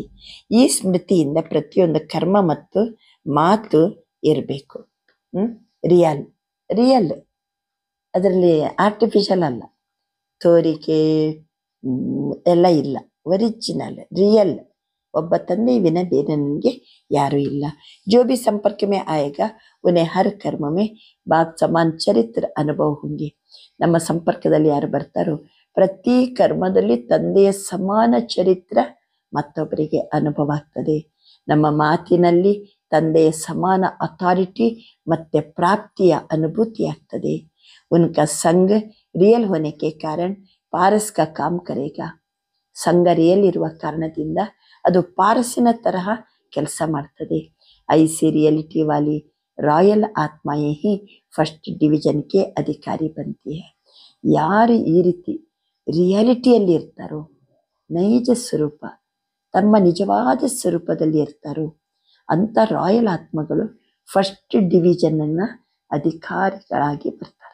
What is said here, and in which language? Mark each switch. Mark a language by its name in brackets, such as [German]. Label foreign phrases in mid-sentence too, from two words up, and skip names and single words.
[Kannada] ಈ ಸ್ಮೃತಿಯಿಂದ ಪ್ರತಿಯೊಂದು ಕರ್ಮ ಮತ್ತು ಮಾತು ಇರಬೇಕು. ರಿಯಲ್ ಅದರಲ್ಲಿ ಆರ್ಟಿಫಿಷಿಯಲ್ ಅಲ್ಲ, ತೋರಿಕೆ ಎಲ್ಲ ಇಲ್ಲ, [English] original real. [Kannada] ಒಬ್ಬ ತಂದೆ ವಿನ ಬೇರೆ ನನಗೆ ಯಾರೂ ಇಲ್ಲ. [Hindi] जो भी संपर्क में आएगा उन्हें हर कर्म में बाप समान चरित्र अनुभव होंगे. [Kannada] ನಮ್ಮ ಸಂಪರ್ಕದಲ್ಲಿ ಯಾರು ಬರ್ತಾರೋ ಪ್ರತಿ ಕರ್ಮದಲ್ಲಿ ತಂದೆಯ ಸಮಾನ ಚರಿತ್ರ ಮತ್ತೊಬ್ಬರಿಗೆ ಅನುಭವ ಆಗ್ತದೆ. ನಮ್ಮ ಮಾತಿನಲ್ಲಿ ತಂದೆಯ ಸಮಾನ ಅಥಾರಿಟಿ ಮತ್ತೆ ಪ್ರಾಪ್ತಿಯ ಅನುಭೂತಿ ಆಗ್ತದೆ. [Hindi] उनका संग रियल होने के कारण पारस का काम करेगा. [Kannada] ಸಂಘ ರಿಯಲ್ ಇರುವ ಕಾರಣದಿಂದ ಅದು ಪಾರಸಿನ ತರಹ ಕೆಲಸ ಮಾಡ್ತದೆ. [Hindi] ऐसी रियलिटी वाली रॉयल आत्माएं ही [English] first division [Hindi] के अधिकारी बनती हैं. [Kannada] ಯಾರು ಈ ರೀತಿ ರಿಯಾಲಿಟಿಯಲ್ಲಿ ಇರ್ತಾರೋ, ನೈಜ ಸ್ವರೂಪ ತಮ್ಮ ನಿಜವಾದ ಸ್ವರೂಪದಲ್ಲಿ ಇರ್ತಾರೋ ಅಂಥ ರಾಯಲ್ ಆತ್ಮಗಳು [English] first division [Kannada] ಅಧಿಕಾರಿಗಳಾಗಿ ಬರ್ತಾರೆ.